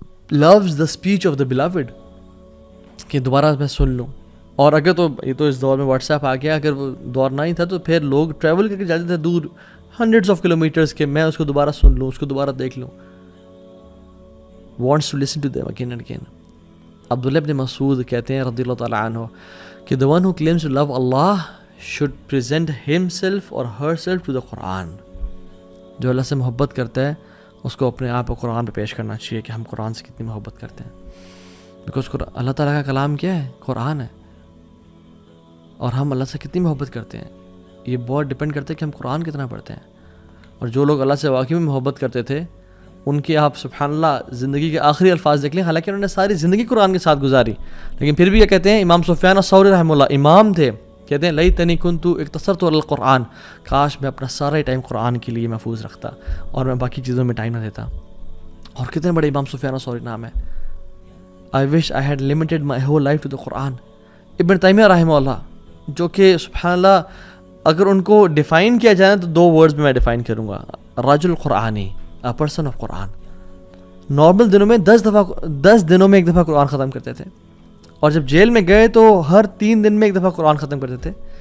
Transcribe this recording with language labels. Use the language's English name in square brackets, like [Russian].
[English] lose the speech of the blood, [Urdu] کہ دوبارہ میں سن لوں. اور اگر تو یہ تو اس دور میں واٹس ایپ آ گیا، اگر وہ دور نہ ہی تھا تو پھر لوگ ٹریول کر کے جاتے تھے دور ہنڈریڈس آف کلومیٹرز کے، میں اس کو دوبارہ سن لوں، اس کو دوبارہ دیکھ لوں. [English] wants to listen to them again and again. [Urdu] عبداللہ ابن مسعود کہتے ہیں رضی اللہ تعالیٰ عنہ کہ [English] the one who claims to love Allah should present himself or herself to the Quran. [Urdu] جو اللہ سے محبت کرتا ہے اس کو اپنے آپ کو قرآن پہ پیش کرنا چاہیے کہ ہم قرآن سے کتنی محبت کرتے ہیں. بیکاز اللہ تعالیٰ کا کلام کیا ہے؟ قرآن ہے. اور ہم اللہ سے کتنی محبت کرتے ہیں یہ بہت ڈپینڈ کرتا ہے کہ ہم قرآن کتنا پڑھتے ہیں. اور جو لوگ اللہ سے واقعی میں محبت کرتے تھے ان کی آپ سبحان اللہ زندگی کے آخری الفاظ دیکھ لیں، حالانکہ انہوں نے ساری زندگی قرآن کے ساتھ گزاری، لیکن پھر بھی یہ کہتے ہیں، امام سفیان الثوری رحمہ اللہ امام تھے، کہتے ہیں [Arabic] لیتنی کنت اقتصرت علی القرآن، [Urdu] کاش میں اپنا سارا ٹائم قرآن کے لیے محفوظ رکھتا اور میں باقی چیزوں میں ٹائم نہ دیتا. اور کتنے بڑے امام سفیان الثوری نام ہے. [English] I wish I had limited my whole life to the Quran. [Urdu] ابن تیمیہ رحمہ اللہ، جو کہ سبحان اللہ اگر ان کو ڈیفائن کیا جائے تو 2 ورڈز میں ڈیفائن کروں گا، [Arabic] رجل قرآنی، [English] a person of [Urdu] Quran. Normal دنوں میں 10 دنوں میں ایک دفعہ قرآن ختم کرتے تھے، اور جب جیل میں گئے تو ہر 3 دن میں ایک دفعہ قرآن ختم کرتے تھے.